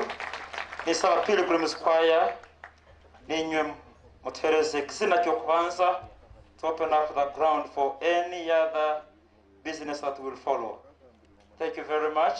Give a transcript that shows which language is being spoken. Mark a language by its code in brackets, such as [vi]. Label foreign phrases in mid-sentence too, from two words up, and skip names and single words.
[en] It's our Pilgrim's Choir. [nyn] Ninywe mutereze kizina kyo kubanza [en] to open up the ground for any other business that will follow. Thank you very much.